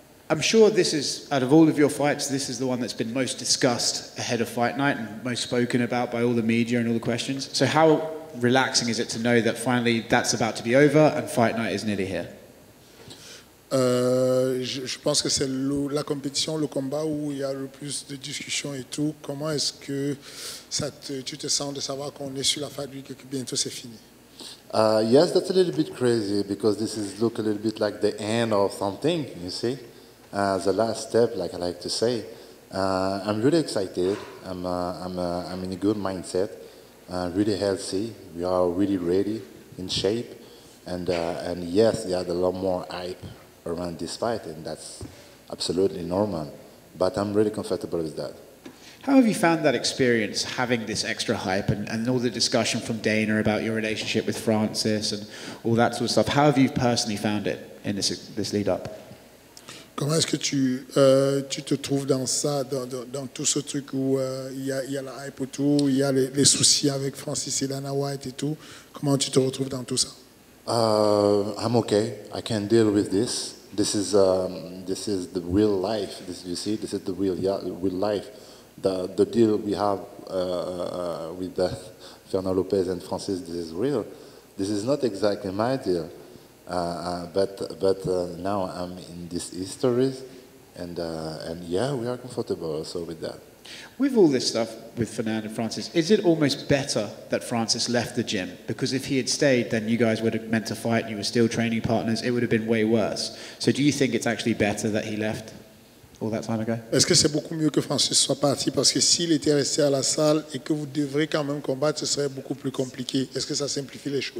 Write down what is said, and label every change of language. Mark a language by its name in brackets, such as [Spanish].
[English] I'm sure this is, out of all of your fights, this is the one that's been most discussed ahead of fight night and most spoken about by all the media and all the questions. So how relaxing is it to know that finally that's about to be over and fight night is nearly here? [French] Je pense que c'est la compétition, le combat où il y a le plus de discussions et tout. Comment est-ce que tu te sens de savoir qu'on est sur la fight week et que bientôt c'est fini? [English] Yes, that's a little bit crazy because this is look a little bit like the end of something, you see. The last step, like I like to say. I'm really excited. I'm in a good mindset, really healthy. We are really ready, in shape, and yes, there are a lot more hype around this fight, and that's absolutely normal. But I'm really comfortable with that. How have you found that experience, having this extra hype and all the discussion from Dana about your relationship with Francis and all that sort of stuff? How have you personally found it in this lead up? [French] Comment est-ce que tu te trouves dans ça, dans tout ce truc où il y a la hype autour, il y a les soucis avec Francis et Dana White et tout? Comment tu te retrouves dans tout ça? [English] I'm okay. I can deal with this. This is the real life. You see, this is the real life. The deal we have with Fernando Lopez and Francis, this is real. This is not exactly my deal, but now I'm in these histories, and yeah, we are comfortable also with that. With all this stuff with Fernando and Francis, is it almost better that Francis left the gym? Because if he had stayed, then you guys would have meant to fight, you were still training partners, it would have been way worse. So do you think it's actually better that he left all that time ago? [French] Est-ce que c'est beaucoup mieux que Francis soit parti? Parce que s'il était resté à la salle et que vous devrez quand même combattre, ce serait beaucoup plus compliqué. Est-ce que ça simplifie les choses?